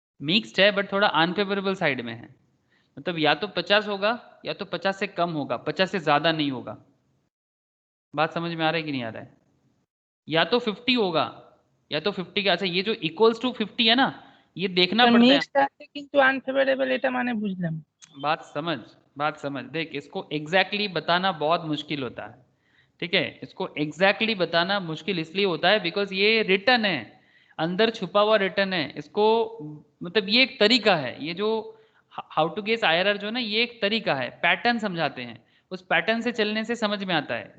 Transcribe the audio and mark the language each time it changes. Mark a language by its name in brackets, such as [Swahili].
[Hindi] Mixed है but थोड़ा unfavourable side में है, मतलब या तो 50 होगा या तो 50 से कम होगा, 50 से ज़्यादा नहीं होगा। बात समझ में आ रहा है कि नहीं आ रहा है? या तो 50 होगा या तो 50 का। अच्छा, ये जो इक्वल्स टू 50 है ना, ये देखना पड़ता है। [Bangla] মিক্সড আছে কিন্তু আনফেভারেবল এটা মানে বুঝলাম। [Hindi] बात समझ देख, इसको एग्जैक्टली बताना बहुत मुश्किल होता है, ठीक है। इसको एग्जैक्टली बताना मुश्किल इसलिए होता है बिकॉज ये रिटर्न है, अंदर छुपा हुआ रिटर्न है। इसको मतलब ये एक तरीका है, ये जो हाउ टू गेस आईआरआर जो ना, ये एक तरीका है, पैटर्न समझाते हैं, उस पैटर्न से चलने से समझ में आता है।